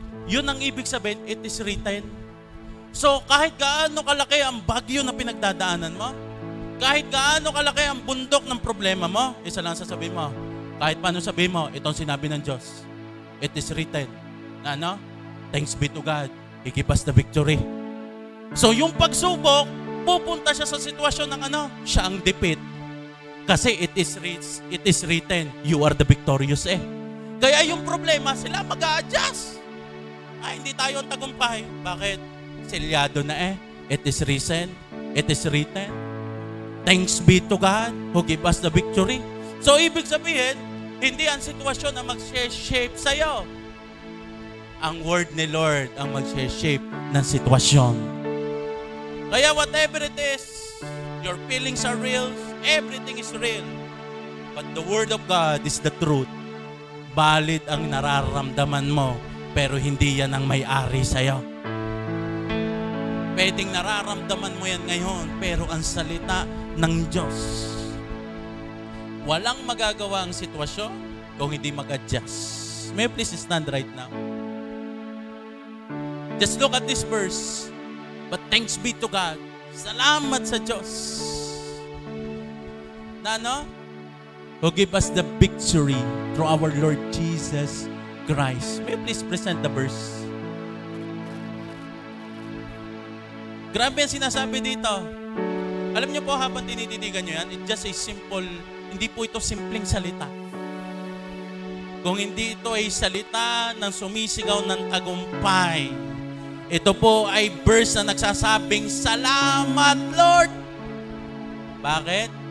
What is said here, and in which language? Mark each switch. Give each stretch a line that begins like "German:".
Filipino: Yun ang ibig sabihin,
English: it is written.
Filipino: So, kahit gaano kalaki ang bagyo na pinagdadaanan mo, kahit gaano kalaki ang bundok ng problema mo, isa lang sasabihin mo, kahit paano sabihin mo, ito ang sinabi ng Diyos.
English: It is written.
Filipino: Na ano?
English: Thanks be to God. He give us the victory.
Filipino: So, yung pagsubok, pupunta siya sa sitwasyon ng ano? Siya ang defeat.
English: Kasi it is written, you are the victorious
Filipino: Kaya yung problema, sila mag-a-adjust. Hindi tayo ang tagumpay. Bakit? Selyado na
English: It is written. It is written. Thanks be to God who give us the victory.
Filipino: So, ibig sabihin, hindi ang sitwasyon na mag-shape sa'yo. Ang word ni Lord ang mag-shape ng sitwasyon.
English: Kaya whatever it is, your feelings are real, everything is real. But the word of God is the truth.
Filipino: Valid ang nararamdaman mo, pero hindi yan ang may-ari sa'yo. Pwedeng nararamdaman mo yan ngayon, pero ang salita ng Diyos. Walang magagawa ang sitwasyon kung hindi mag-adjust.
English: May you please stand right now? Just look at this verse. But thanks be to God.
Filipino: Salamat sa Diyos. Na ano?
English: Who give us the victory through our Lord Jesus Christ. May you please present the verse?
Filipino: Grabe ang sinasabi dito. Alam niyo po, habang tinititigan niyo yan,
English: it's just a simple,
Filipino: hindi po ito simpleng salita. Kung hindi ito ay salita ng sumisigaw ng tagumpay, ito po ay verse na nagsasabing, Salamat, Lord! Bakit?